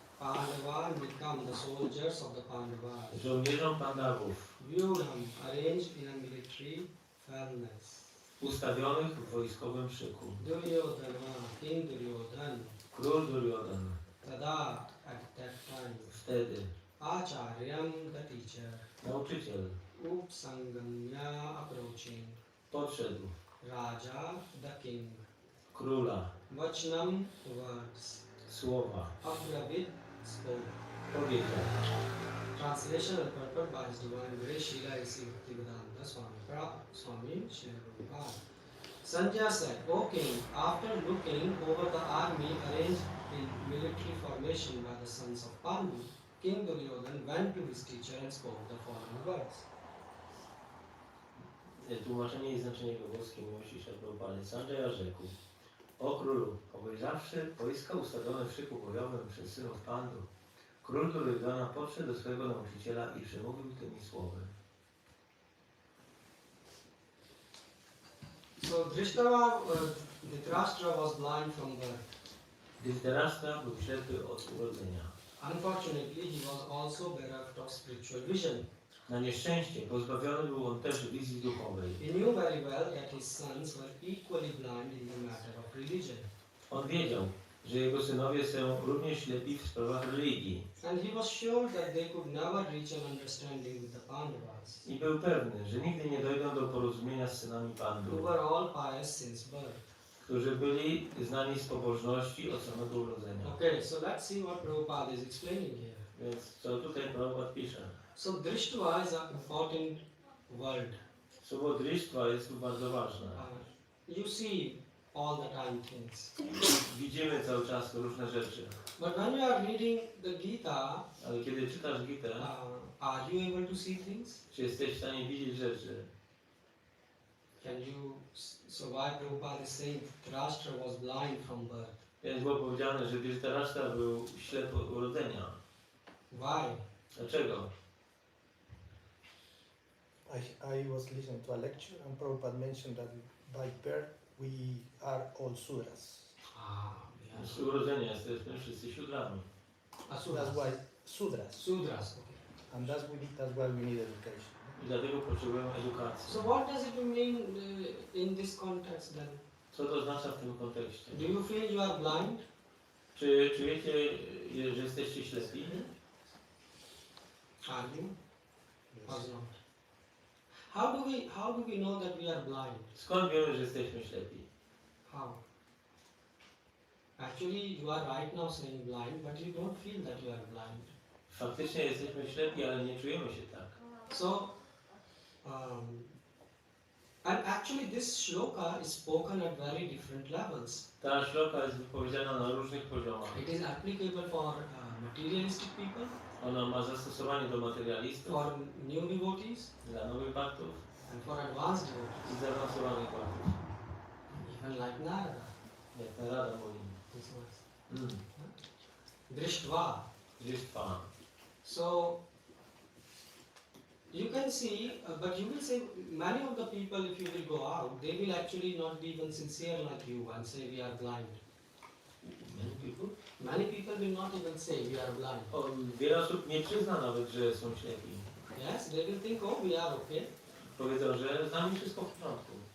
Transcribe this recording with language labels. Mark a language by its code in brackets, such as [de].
[en] Pandava become the soldiers of the Pandavas. [pl] żołnierzom Pandawów [en] Vyudham arranged in a military fairness. [pl] ustawionych w wojskowym szyku. [en] Duryodhana, King Duryodhana, [pl] Król Duryodhan [en] Tada at that time, [pl] wtedy, [en] Acharyam the teacher, [pl] nauczyciel, [en] Upsangamya approaching, [pl] podszedł [en] Raja the king, [pl] króla, [en] Vachanam words, [pl] słowa, [en] Abravit spoke. [pl] powiedział. [en] Translation and purport by His Divine Grace Srila A.C. Bhaktivedanta Swami Srila Prabhupada. Sanjaya said, O king, after looking over the army arranged in military formation by the sons of Pandu, King Duryodhan went to his teacher and spoke the following words. [pl] Tłumaczenie i znaczenie włoskie miłości Srila Prabhupada. Sanjaya rzekł. O królu, obejrzawszy wojska ustawione w szyku bojowym przez synów Pandu, król Duryodhana podszedł do swojego nauczyciela i przemówił tymi słowy. [en] So Dhritarashtra was blind from birth. [pl] Dhritarashtra był ślepy od urodzenia. [en] Unfortunately, he was also bereft of spiritual vision. [pl] Na nieszczęście pozbawiony był on też wizji duchowej. [en] He knew very well that his sons were equally blind in the matter of religion. [pl] On wiedział, że jego synowie są również ślepi w sprawach religii. [en] And he was sure that they could never reach an understanding with the Pandavas, [pl] I był pewny, że nigdy nie dojdą do porozumienia z synami [en] who [pl] Pandu, [en] were all pious since birth. [pl] którzy byli znani z pobożności od samego urodzenia. [en] Okay, so let's see what Prabhupada is explaining here. [pl] Więc co tutaj Prabhupada pisze? [en] So Drishtva is an important word. [pl] Słowo drištva jest tu bardzo ważne. [en] You see all the time things. [pl] Widzimy cały czas różne rzeczy, [en] But when you are reading the Gita, [pl] ale kiedy czytasz Gitę, [en] are you able to see things? [pl] czy jesteś w stanie widzieć rzeczy? [en] Can you, so why Prabhupada is saying Dhritarashtra was blind from birth? [pl] Więc było powiedziane, że Dhritarashtra był ślepy od urodzenia. [en] Why? [pl] Dlaczego? [en] I was listening to a lecture and Prabhupada mentioned that by birth we are all Sudras. [pl] Z urodzenia jesteśmy wszyscy siódrami. [en] That's why Sudras. Sudras, okay. And that's why we need education. [pl] I dlatego potrzebujemy edukacji. [en] So what does it mean in this context then? [pl] Co to oznacza w tym kontekście? [en] Do you feel you are blind? [pl] Czy czujecie, że jesteście ślepi? [en] Are you? Or not? How do we know that we are blind? [pl] Skąd wiemy, że jesteśmy ślepi? [en] How? Actually, you are right now saying blind, but you don't feel that you are blind. [pl] Faktycznie jesteśmy ślepi, ale nie czujemy się tak. [en] So, and actually this shloka is spoken at very different levels. [pl] Ta szloka jest wypowiedziana na różnych poziomach. [en] It is applicable for materialistic people, [pl] Ona ma zastosowanie do materialistów, [en] for new devotees, [pl] dla nowych baktów [en] and for advanced devotees. [pl] i zaawansowanych baktów. [en] Even like Narada. [pl] Jak Narada mówi. [en] This was. Mm. [sa] Drishtva. Drishtva. [en] So, you can see, but you will say, many of the people, if you will go out, they will actually not be even sincere like you and say we are blind. Many people? Many people will not even say we are blind. [pl] O, wiele osób nie przyzna nawet, że są ślepi. [en] Yes, they will think, oh, we are okay. [pl] Powiedzą, że z nami wszystko w porządku.